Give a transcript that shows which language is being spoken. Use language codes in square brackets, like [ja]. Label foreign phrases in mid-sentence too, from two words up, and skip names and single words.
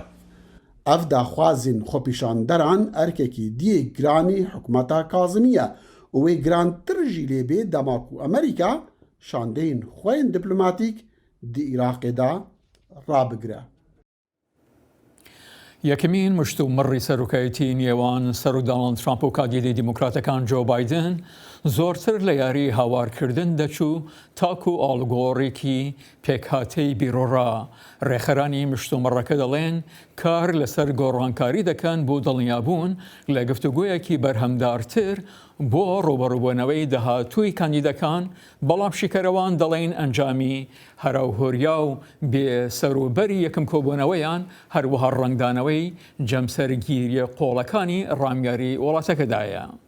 [ku] Ev daxwazên xwepêşanderan erkekî diyê giranî hikûmeta Kazimî ye û wê girantir jî lê bê dema ku Amerîka şandeyên xwe diplomatîk di Iraqê de rabigire. [ckb] یەکەمین مشتومڕی سەرۆکایەتی نێوان سەر دۆناڵد ترامپ و کاندیدی دیموکراتەکان جۆ بایدن زۆرتر لە یاری هاوارکردن دەچوو تاکو ئاڵگۆڕێکی پێکهاتەی بیرۆڕا. ڕێخەرانی مشتومڕەکە دەڵێن کار لەسەر گۆڕانکاری دەکەن بۆ دڵنیابوون لە گفتوگویەکی بەرهەمدارتر بۆ ڕوبەڕووبوونەوەی داهاتووی کاندیدەکان، بەڵام شیکەرەوان دەڵێن ئەنجامی هەراوهۆریا و بێسەروبەری یەکەم کۆبوونەوەیان هەروەها ڕەنگدانەوەی جەمسەرگیریە قۆڵەکانی ڕامیاری وڵاتەکەدایە.